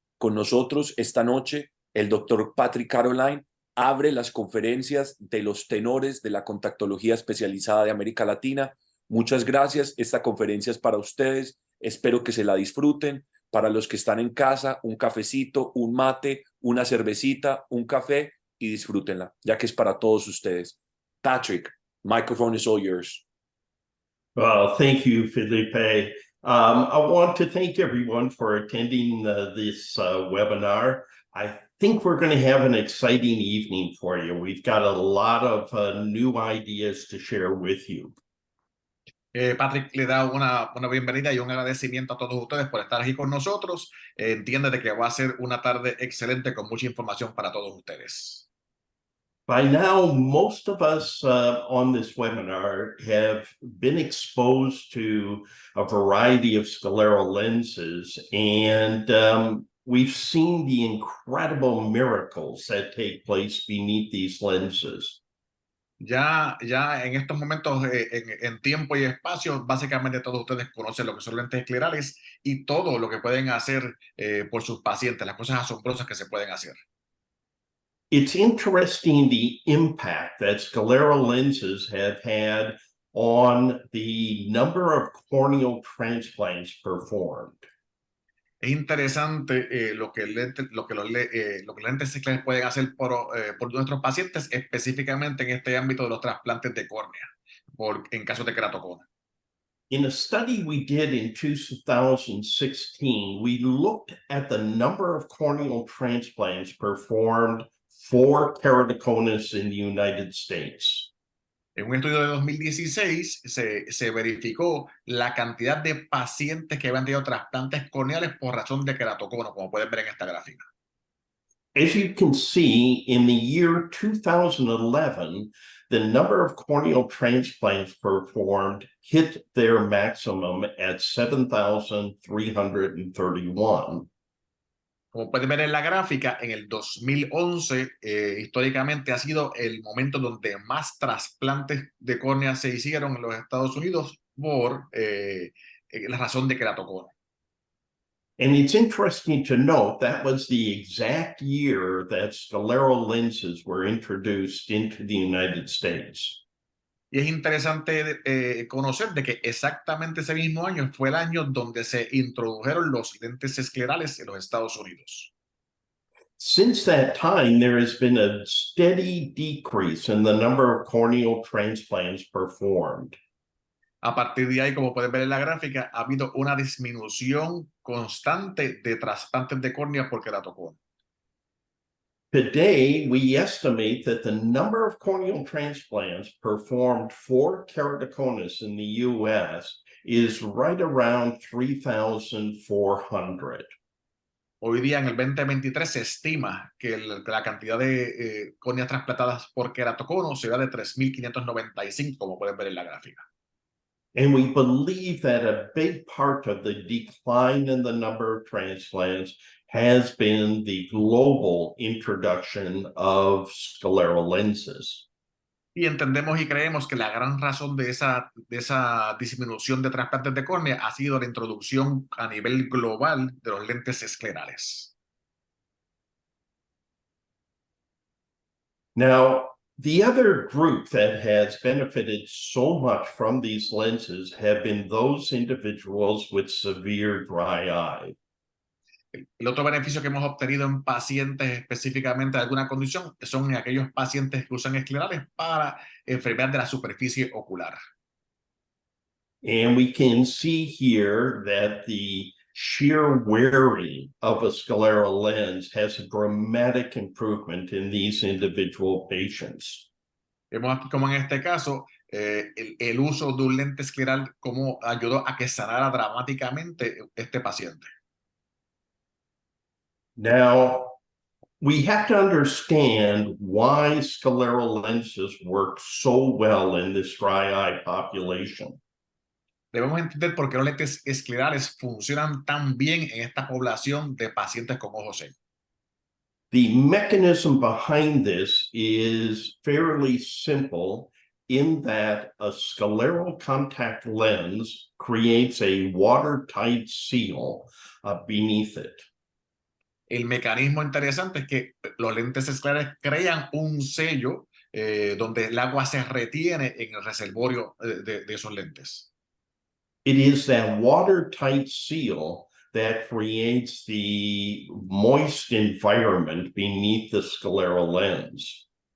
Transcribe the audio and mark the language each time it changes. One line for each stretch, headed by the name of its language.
Spanish: Con nosotros esta noche el doctor Patrick Caroline abre las conferencias de los tenores de la contactología especializada de América Latina. Muchas gracias. Esta conferencia es para ustedes. Espero que se la disfruten. Para los que están en casa, un cafecito, un mate, una cervecita, un café y disfrútenla, ya que es para todos ustedes.
English: Patrick, microphone is all yours. Well, thank you, Felipe. I want to thank everyone for attending this webinar. I think we're going to have an exciting evening for you. We've got a lot of new ideas to share with you.
Spanish: Patrick le da una bienvenida y un agradecimiento a todos ustedes por estar aquí con nosotros. Entiende de que va a ser una tarde excelente con mucha información para todos ustedes.
English: By now, most of us on this webinar have been exposed to a variety of scleral lenses, and we've seen the incredible miracles that take place beneath these lenses.
Spanish: Ya en estos momentos, en tiempo y espacio, básicamente todos ustedes conocen lo que son lentes esclerales y todo lo que pueden hacer por sus pacientes, las cosas asombrosas que se pueden hacer.
English: It's interesting the impact that scleral lenses have had on the number of corneal transplants performed.
Spanish: Es interesante lo que los lentes esclerales pueden hacer por nuestros pacientes, específicamente en este ámbito de los trasplantes de córnea, en casos de queratocono.
English: In a study we did in 2016, we looked at the number of corneal transplants performed for keratoconus in the United States.
Spanish: En un estudio de 2016 se verificó la cantidad de pacientes que habían tenido trasplantes corneales por razón de queratocono, como pueden ver en esta gráfica.
English: As you can see, in the year 2011, the number of corneal transplants performed hit their maximum at 7,331.
Spanish: Como pueden ver en la gráfica, en el 2011, históricamente ha sido el momento donde más trasplantes de córnea se hicieron en los Estados Unidos por la razón de queratocono.
English: And it's interesting to note that was the exact year that scleral lenses were introduced into the United States.
Spanish: Y es interesante conocer de que exactamente ese mismo año fue el año donde se introdujeron los lentes esclerales en los Estados Unidos.
English: Since that time, there has been a steady decrease in the number of corneal transplants performed.
Spanish: A partir de ahí, como pueden ver en la gráfica, ha habido una disminución constante de trasplantes de córnea por queratocono.
English: Today, we estimate that the number of corneal transplants performed for keratoconus in the U.S. is right around 3,400.
Spanish: Hoy día, en el 2023, se estima que la cantidad de córneas trasplantadas por queratocono será de 3,595, como pueden ver en la gráfica.
English: And we believe that a big part of the decline in the number of transplants has been the global introduction of scleral lenses.
Spanish: Y entendemos y creemos que la gran razón de esa disminución de trasplantes de córnea ha sido la introducción a nivel global de los lentes esclerales.
English: Now, the other group that has benefited so much from these lenses have been those individuals with severe dry eye.
Spanish: El otro beneficio que hemos obtenido en pacientes específicamente de alguna condición son en aquellos pacientes que usan esclerales para enfermedad de la superficie ocular.
English: And we can see here that the sheer wearing of a scleral lens has a dramatic improvement in these individual patients.
Spanish: Vemos aquí como en este caso el uso de un lente escleral como ayudó a que sanara dramáticamente este paciente.
English: Now, We have to understand why scleral lenses work so well in this dry eye population.
Spanish: Debemos entender por qué los lentes esclerales funcionan tan bien en esta población de pacientes con ojos secos.
English: The mechanism behind this is fairly simple in that a scleral contact lens creates a watertight seal beneath it.
Spanish: El mecanismo interesante es que los lentes esclerales crean un sello donde el agua se retiene en el reservorio de esos lentes.
English: It is that watertight seal that creates the moist environment beneath the scleral lens.